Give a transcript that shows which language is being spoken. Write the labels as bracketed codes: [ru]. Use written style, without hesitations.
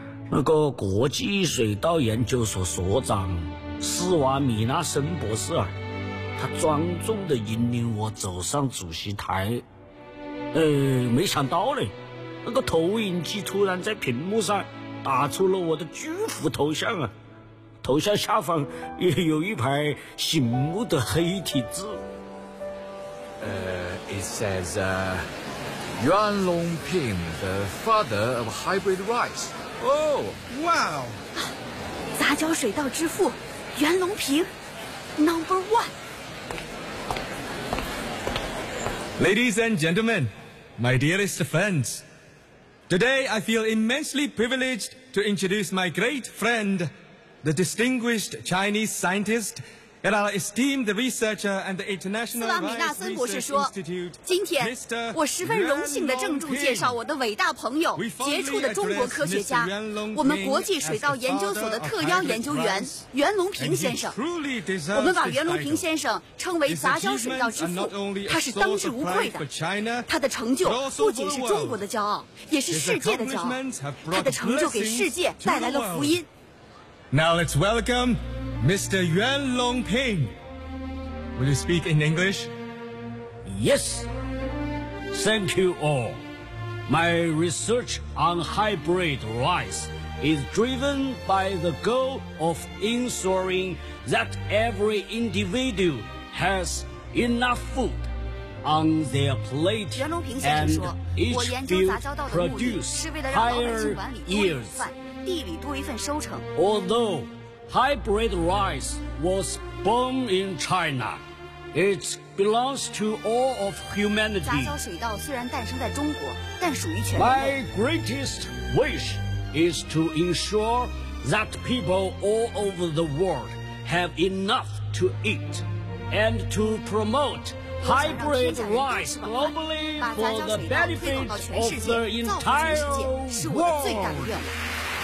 [zh] 那个国际水稻研究所所长斯瓦米纳森博士啊，他庄重地引领我走上主席台。没想到呢，那个投影机突然在屏幕上打出了我的巨幅头像啊，头像下方也有一排醒目的黑体字。 [en] It says, Yuan Longping, the father of hybrid rice. Oh, wow! [zh] 杂交水稻之父，袁隆平 ， [en] Number One. Ladies and gentlemen, my dearest friends, today I feel immensely privileged to introduce my great friend, the distinguished Chinese scientist. [zh] 斯瓦米纳森博士说，今天我十分荣幸地郑重介绍我的伟大朋友，杰出的中国科学家，我们国际水稻研究所的特邀研究员袁隆平先生。我们把袁隆平先生称为杂交水稻之父，他是当之无愧的。他的成就不仅是中国的骄傲，也是世界的骄傲。他的成就给世界带来了福音。 [en] Now let's welcome Mr. Yuan Longping. Will you speak in English? Yes. Thank you all. My research on hybrid rice is driven by the goal of ensuring that every individual has enough food. On their plate, [zh] 袁隆平先生说，我研究杂交稻的目的是为了让劳动性管理多一份，地里多一份收成。 [en] Although hybrid rice was born in China, it belongs to all of humanity. [zh] 杂交水稻虽然诞生在中国，但属于全人类。 [en] My greatest wish is to ensure that people all over the world have enough to eat and to promote. Hybrid rice globally for the benefit of the entire world.